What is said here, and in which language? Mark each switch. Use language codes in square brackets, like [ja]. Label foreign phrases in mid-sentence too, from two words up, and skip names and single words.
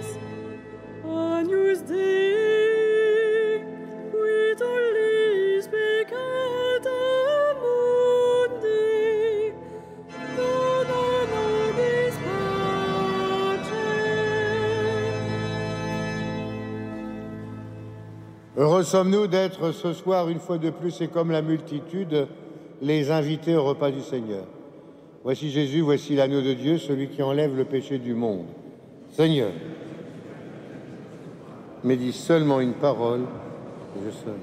[la] Agnus Dei, qui tollis peccata mundi, dona nobis pacem. [fr] Heureux sommes-nous d'être ce soir, une fois de plus, et comme la multitude, les invités au repas du Seigneur. Voici Jésus, voici l'agneau de Dieu, celui qui enlève le péché du monde. Seigneur, mais dis seulement une parole, et je serai.